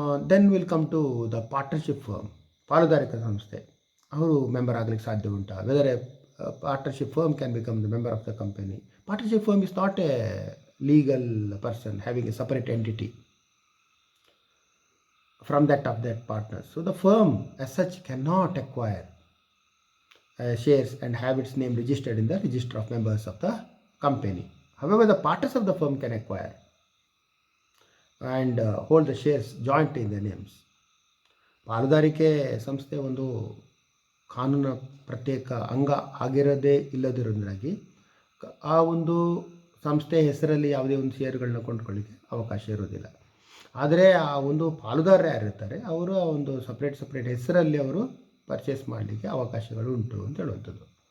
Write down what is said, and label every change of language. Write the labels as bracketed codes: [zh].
[en] then will come to the partnership firm, [kn] ಪಾಲುದಾರಿಕೆ ಸಂಸ್ಥೆ, ಅವರು ಮೆಂಬರ್ ಆಗಲಿಕ್ಕೆ ಸಾಧ್ಯ ಉಂಟಾ? [en] Whether a partnership firm can become the member of the company. Partnership firm is not a legal person having a separate entity from that of that partners. So the firm as such cannot acquire shares and have its name registered in the register of members of the company. However, the partners of the firm can acquire and hold the shares jointly in their names. [kn] ಪಾಲುದಾರಿಕೆ ಸಂಸ್ಥೆ ಒಂದು ಕಾನೂನು ಪ್ರತ್ಯೇಕ ಅಂಗ ಆಗಿರೋದೇ ಇಲ್ಲದಿರೋದ್ರಾಗಿ ಆ ಒಂದು ಸಂಸ್ಥೆ ಹೆಸರಲ್ಲಿ ಯಾವುದೇ ಒಂದು ಷೇರುಗಳನ್ನ ಕೊಂಡುಕೊಳ್ಳಿಕ್ಕೆ ಅವಕಾಶ ಇರೋದಿಲ್ಲ. ಆದರೆ ಆ ಒಂದು ಪಾಲುದಾರರು ಯಾರಿರ್ತಾರೆ, ಅವರು ಆ ಒಂದು ಸಪ್ರೇಟ್ ಹೆಸರಲ್ಲಿ ಅವರು ಪರ್ಚೇಸ್ ಮಾಡಲಿಕ್ಕೆ ಅವಕಾಶಗಳು ಉಂಟು ಅಂತ ಹೇಳುವಂಥದ್ದು.